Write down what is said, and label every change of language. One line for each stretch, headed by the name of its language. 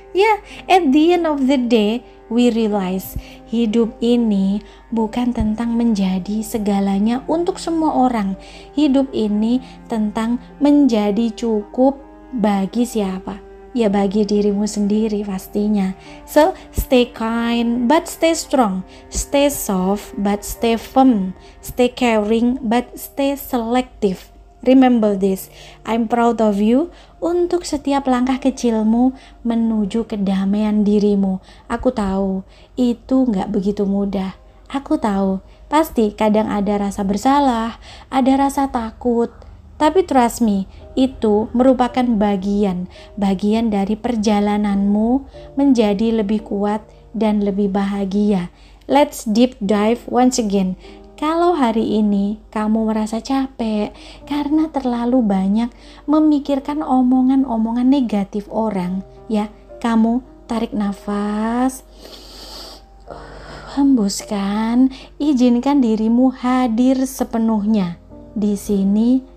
English: Yeah, at the end of the day, we realize
Indonesian: hidup ini bukan tentang menjadi segalanya untuk semua orang. Hidup ini tentang menjadi cukup bagi siapa? Ya bagi dirimu sendiri pastinya.
English: So stay kind but stay strong, stay soft but stay firm, stay caring but stay selective. Remember this, I'm proud of you
Indonesian: untuk setiap langkah kecilmu menuju kedamaian dirimu. Aku tahu itu gak begitu mudah. Aku tahu pasti kadang ada rasa bersalah, ada rasa takut. Tapi
English: trust me,
Indonesian: itu merupakan bagian dari perjalananmu menjadi lebih kuat dan lebih bahagia.
English: Let's deep dive once again.
Indonesian: Kalau hari ini kamu merasa capek karena terlalu banyak memikirkan omongan-omongan negatif orang, ya, kamu tarik nafas, hembuskan, izinkan dirimu hadir sepenuhnya di sini.